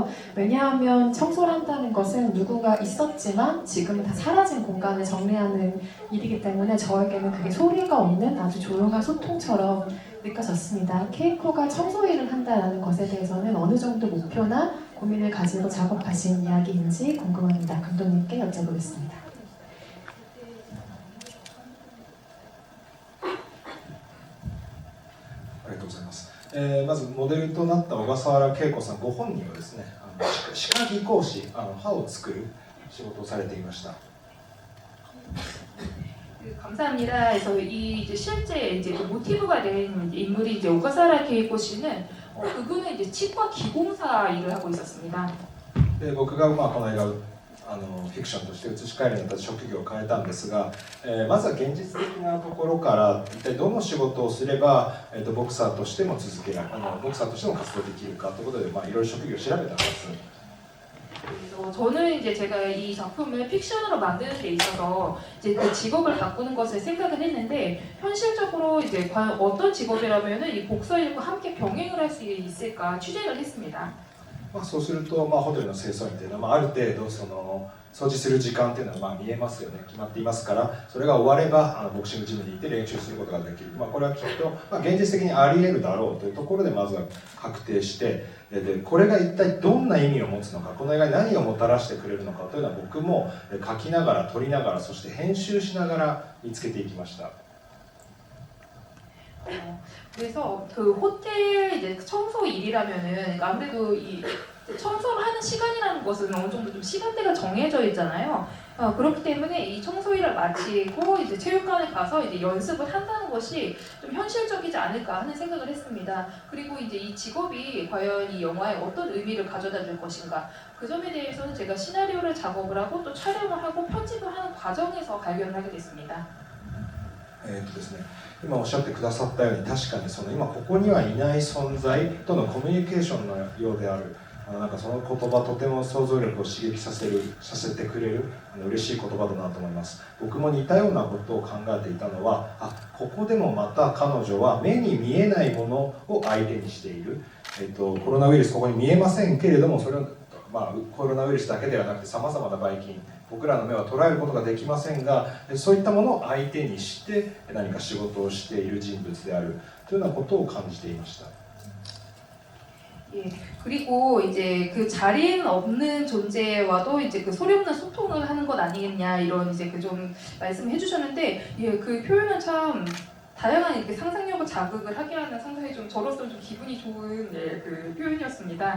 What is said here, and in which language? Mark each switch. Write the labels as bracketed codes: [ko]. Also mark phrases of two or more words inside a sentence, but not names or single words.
[ko] 왜냐하면 청소를 한다는 것은 누군가 있었지만 지금은 다 사라진 공간을 정리하는 일이기 때문에 저에게는 그게 소리가 없는 아주 조용한 소통처럼 느껴졌습니다. 케이코가 청소 일을 한다는 것에 대해서는 어느 정도 목표나 고민을 가지고 작업하신 이야기인지 궁금합니다. 감독님께 여쭤보겠습니다. [ja] ございます。まずモデルとなった小笠原恵子さんご本人はですね、歯科技工士、歯を作る仕事をされていました。 [ko] 감사합니다. 그래서 이 이제 실제 이제 그 모티브가 된 인물이 이제 오가사라 케이코 씨는 그분은 이제 치과 기공사 일을 하고 있었습니다. [ja] で僕がこの映画をフィクションとして移し替えるようになった職業を変えたんですが、まずは現実的なところから一体どの仕事をすれば、ボクサーとしても続けられボクサーとしても活動できるかということで、いろいろ職業を調べたんです。 [ko] 그래서 저는 이제 제가 이 작품을 픽션으로 만드는 데 있어서 이제 그 직업을 바꾸는 것을 생각을 했는데 현실적으로 이제 과연 어떤 직업이라면은 이 복서일과 함께 병행을 할 수 있을까 취재를 했습니다. [ja] そうすると、ホテルの清掃員というのは、ある程度掃除する時間というのは見えますよね、決まっていますから、それが終わればボクシングジムに行って練習することができる、これはきっと、現実的にあり得るだろうというところでまずは確定して、でこれが一体どんな意味を持つのか、この映画に何をもたらしてくれるのかというのは僕も書きながら撮りながら、そして編集しながら見つけていきました。 [ko] 그래서 그 호텔 이제 청소 일이라면은 아무래도 이 청소를 하는 시간이라는 것은 어느 정도 좀 시간대가 정해져 있잖아요. 그렇기 때문에 이 청소 일을 마치고 이제 체육관에 가서 이제 연습을 한다는 것이 좀 현실적이지 않을까 하는 생각을 했습니다. 그리고 이제 이 직업이 과연 이 영화에 어떤 의미를 가져다 줄 것인가, 그 점에 대해서는 제가 시나리오를 작업을 하고 또 촬영을 하고 편집을 하는 과정에서 발견을 하게 됐습니다. [ja] ですね、今おっしゃってくださったように、確かに今ここにはいない存在とのコミュニケーションのようである、なんかその言葉とても想像力を刺激させてくれる嬉しい言葉だなと思います。僕も似たようなことを考えていたのは、ここでもまた彼女は目に見えないものを相手にしている、コロナウイルスここに見えませんけれども、それをコロナウイルスだけではなくてさまざまなばい菌、僕らの目は捉えることができませんが、そういったものを相手にして何か仕事をしている人物であるというようなことを感じていました。 [ko] 예, 그리고 이제 그 자리에는 없는 존재와도 이제 그 소리 없는 소통을 하는 것 아니겠냐, 이런 이제 그 좀 말씀을 해주셨는데, 예, 그 표현은 참 다양한 이렇게 상상력을 자극을 하게 하는 상당히 좀 저로서는 좀 기분이 좋은 그 표현이었습니다.